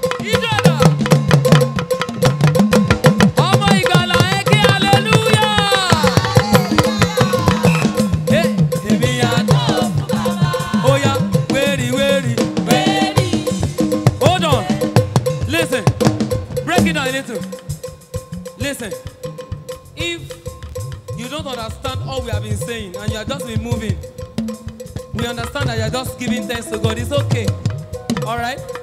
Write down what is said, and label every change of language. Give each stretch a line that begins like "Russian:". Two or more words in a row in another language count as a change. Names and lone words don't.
Yoruba: Ìjọba. Ọmọ ìgbàlà, ẹ ké hallelujah. Eh, èmi á, ó yá, wéri, wéri.
English: Hold on. Listen. Break it down a little. Listen. If You don't understand all we have been saying, and you are just been moving. We understand that you are just giving thanks to God. It's okay. All right?